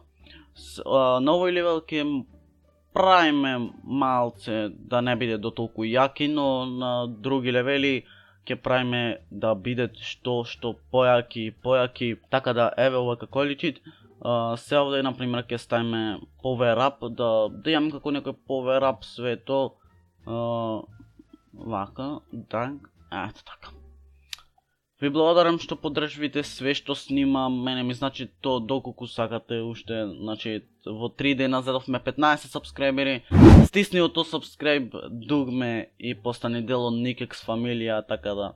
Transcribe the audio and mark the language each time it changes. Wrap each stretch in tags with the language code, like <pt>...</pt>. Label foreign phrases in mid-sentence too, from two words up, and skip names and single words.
<mk>На овој левел ќе правиме малце да не биде до толку јаки, но на други левели ќе правиме да биде што појаки, така да еве ова како личит. Се овде, например, ќе ставиме</mk> <en>power up,</en> <mk>да имам како некој</mk> <en>power up</en> <mk>свето. Вака, так, ето така. Ви благодарам што поддржвите све што снимам, мене ми значи то доколку сакате уште, значи во 3 дена задовме 15 сабскрајбери. Стисни ото сабскрајб дугме и постани дел од Никекс фамилија, така да.</mk>